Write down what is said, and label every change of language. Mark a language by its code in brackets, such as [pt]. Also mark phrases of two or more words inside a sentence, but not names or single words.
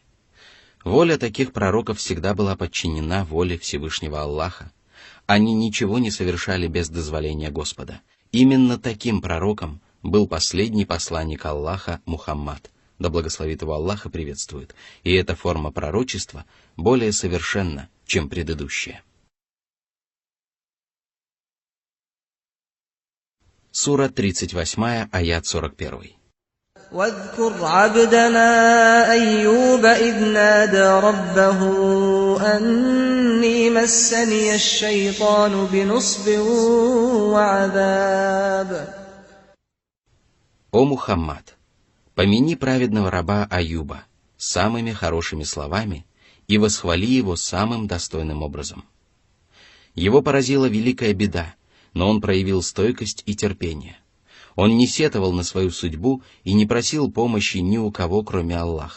[ru] Воля таких пророков всегда была подчинена воле Всевышнего Аллаха. Они ничего не совершали без дозволения Господа. Именно таким пророком был последний посланник Аллаха Мухаммад, да благословит его Аллах и приветствует, и эта форма пророчества более совершенна, чем предыдущая. Сура 38, аят 41. [ar] واذكر عبدنا أيوب إذ نادى ربه أني مسني الشيطان بنصب وعذاب. [ru] О Мухаммад, помяни праведного раба Аюба самыми хорошими словами и восхвали его самым достойным образом. Его поразила великая беда, но он проявил стойкость и терпение. Он не сетовал на свою судьбу и не просил помощи ни у кого, кроме Аллаха.